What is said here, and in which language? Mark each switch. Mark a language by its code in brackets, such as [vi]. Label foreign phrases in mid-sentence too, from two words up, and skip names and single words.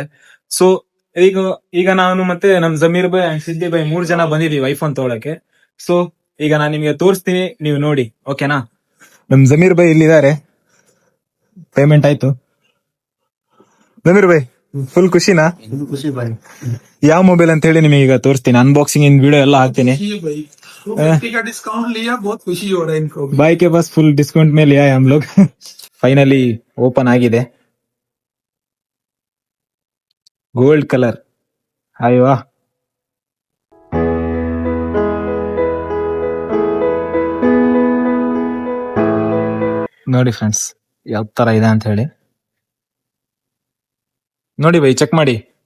[kn] ಸೊ ಈಗ ಈಗ ನಾನು ಮತ್ತೆ ನಮ್ ಜಮೀರ್ ಬೈ ಅಂಡ್ ಸಿದ್ದಿ ಬೈ 3 ಜನ ಬಂದಿದೀವಿ ಐಫೋನ್ ತಗೊಳಕ್ಕೆ. ಸೊ ಈಗ ನಾನು ನಿಮ್ಗೆ ತೋರಿಸ್ತೀನಿ, ನೀವು ನೋಡಿ, ಓಕೆನಾ? ನಮ್ ಜಮೀರ್ ಬೈ ಇಲ್ಲಿದ್ದಾರೆ, ಪೇಮೆಂಟ್ ಆಯ್ತು. ಜಮೀರ್ ಬೈ ಫುಲ್ ಖುಷಿನಾ? ಖುಷಿ ಬಾಯ್. ಯಾವ ಮೊಬೈಲ್ ಅಂತ ಹೇಳಿ ನಿಮಗೆ ಈಗ ತೋರಿಸ್ತೀನಿ, [en] unboxing in video [kn] ಎಲ್ಲ ಹಾಕ್ತೀನಿ. [hi] का डिस्काउंट लिया, बहुत खुशी हो रहा है इनको भी। भाई के पास [en] full discount [hi] ಮೇಲೆ लिया है हम लोग. [en] finally open [kn] ಆಗಿದೆ. [en] gold colour, [kn] ಅಯ್ವಾ. ನೋಡಿ ಫ್ರೆಂಡ್ಸ್, ಯಾವ ತರ ಇದೆ ಅಂತ ಹೇಳಿ ನೋಡಿ ಬೈ, [en] ಚೆಕ್ ಮಾಡಿ.